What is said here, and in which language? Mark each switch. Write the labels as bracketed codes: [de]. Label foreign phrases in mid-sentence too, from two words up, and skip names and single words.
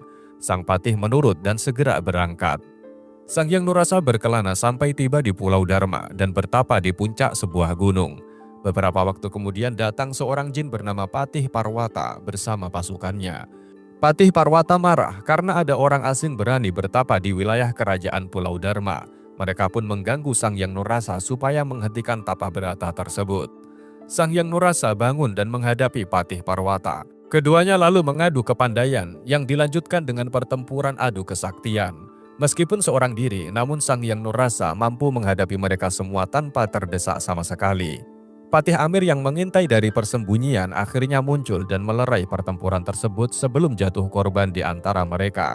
[id] Sang Patih menurut dan segera berangkat. Sangyang Nur Rasa berkelana sampai tiba di Pulau Dharma dan bertapa di puncak sebuah gunung. Beberapa waktu kemudian datang seorang jin bernama Patih Parwata bersama pasukannya. Patih Parwata marah karena ada orang asing berani bertapa di wilayah kerajaan Pulau Dharma. Mereka pun mengganggu Sang Hyang Nurrasa supaya menghentikan tapa berata tersebut. Sang Hyang Nurrasa bangun dan menghadapi Patih Parwata. Keduanya lalu mengadu kepandaian yang dilanjutkan dengan pertempuran adu kesaktian. Meskipun seorang diri, namun Sang Hyang Nurrasa mampu menghadapi mereka semua tanpa terdesak sama sekali. Patih Amir yang mengintai dari persembunyian akhirnya muncul dan melerai pertempuran tersebut sebelum jatuh korban di antara mereka.